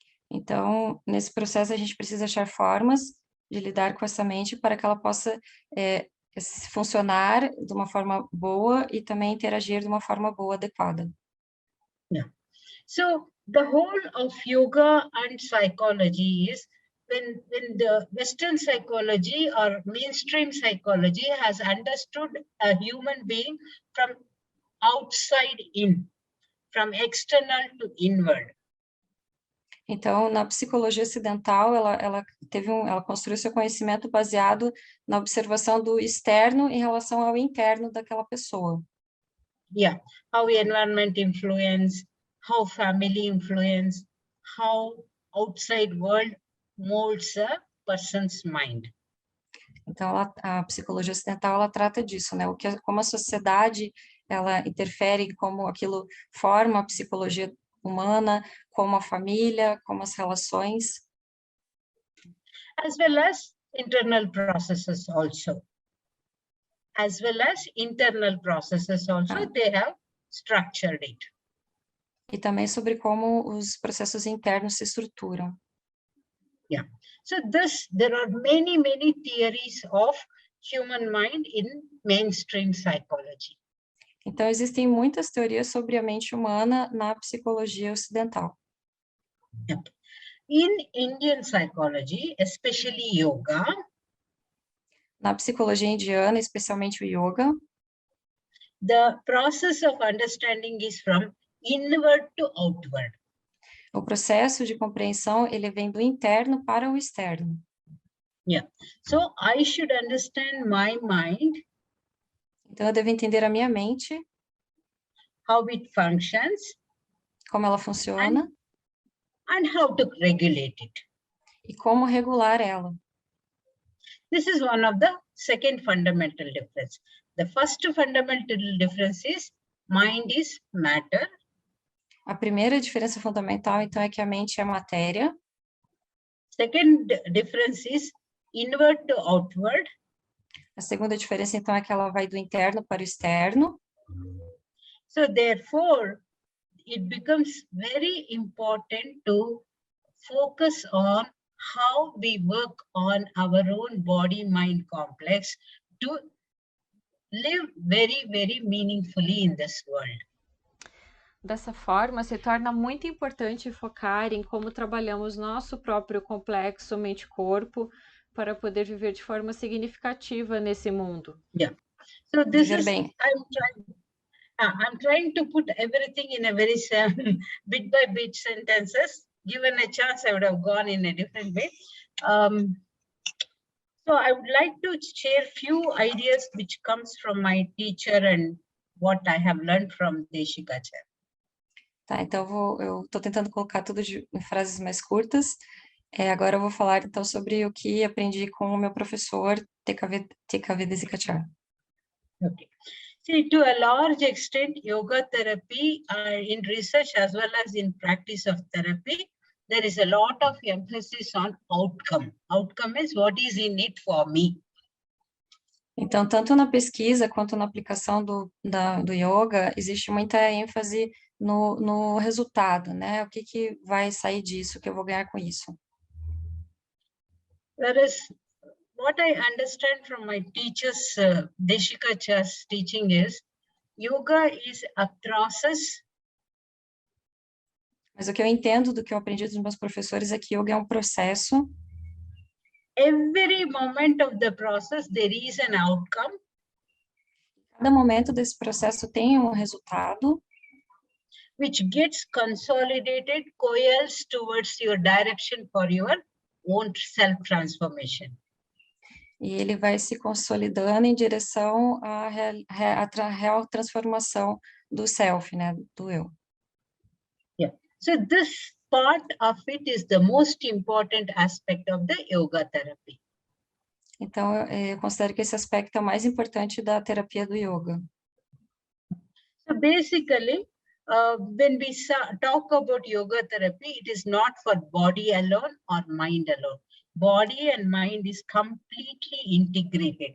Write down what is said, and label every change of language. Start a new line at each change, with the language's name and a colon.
Portuguese: Então, nesse processo, a gente precisa achar formas de lidar com essa mente para que ela possa funcionar de uma forma boa e também interagir de uma forma boa, adequada.
English: Yeah. So the whole of yoga and psychology is when the Western psychology or mainstream psychology has understood a human being from outside in, from external to inward.
Portuguese: Então, na psicologia ocidental, ela construiu seu conhecimento baseado na observação do externo em relação ao interno daquela pessoa.
English: Yeah, how environment influence, how family influence, how outside world molds a person's mind.
Portuguese: Então, a psicologia ocidental, ela trata disso, né? Como a sociedade, ela interfere, como aquilo forma a psicologia humana, como a família, como as relações.
English: As well as internal processes also. As well as internal processes also, they have structured it.
Portuguese: E também sobre como os processos internos se estruturam.
English: Yeah. So there are many theories of human mind in mainstream psychology.
Portuguese: Então, existem muitas teorias sobre a mente humana na psicologia ocidental.
English: Yep. In Indian psychology, especially yoga,
Portuguese: na psicologia indiana, especialmente o yoga,
English: the process of understanding is from inward to outward.
Portuguese: O processo de compreensão, ele vem do interno para o externo.
English: Yeah. So I should understand my mind.
Portuguese: Então, eu devo entender a minha mente,
English: how it functions,
Portuguese: como ela funciona,
English: and how to regulate it.
Portuguese: E como regular ela.
English: This is one of the second fundamental difference. The first fundamental difference is mind is matter.
Portuguese: A primeira diferença fundamental, então, é que a mente é matéria.
English: Second difference is inward to outward.
Portuguese: A segunda diferença, então, é que ela vai do interno para o externo.
English: So, therefore, it becomes very important to focus on how we work on our own body-mind complex to live very, very meaningfully in this world.
Portuguese: Dessa forma, se torna muito importante focar em como trabalhamos nosso próprio complexo mente-corpo para poder viver de forma significativa nesse mundo.
English: Yeah. So this is, I'm trying to put everything in a very bit by bit sentences. Given a chance, I would have gone in a different way. So I would like to share few ideas which comes from my teacher and what I have learned from Desikachar.
Portuguese: Tá, então eu estou tentando colocar tudo em frases mais curtas. Agora eu vou falar então sobre o que aprendi com o meu professor TKV Desikachar.
English: Okay. See, to a large extent, yoga therapy in research as well as in practice of therapy, there is a lot of emphasis on outcome. Outcome is what is in it for me.
Portuguese: Então, tanto na pesquisa quanto na aplicação do yoga, existe muita ênfase no resultado, né? O que vai sair disso, o que eu vou ganhar com isso.
English: Whereas what I understand from my teachers, Desikachar's teaching is, yoga is a process.
Portuguese: Mas o que eu entendo do que eu aprendi dos meus professores é que yoga é um processo.
English: Every moment of the process, there is an outcome.
Portuguese: Cada momento desse processo tem um resultado.
English: Which gets consolidated, coalesced towards your direction for your own self-transformation.
Portuguese: E ele vai se consolidando em direção à real transformação do self, né, do eu.
English: Yeah. So this part of it is the most important aspect of the yoga therapy.
Portuguese: Então, eu considero que esse aspecto é o mais importante da terapia do yoga.
English: So basically, when we talk about yoga therapy, it is not for body alone or mind alone. Body and mind is completely integrated.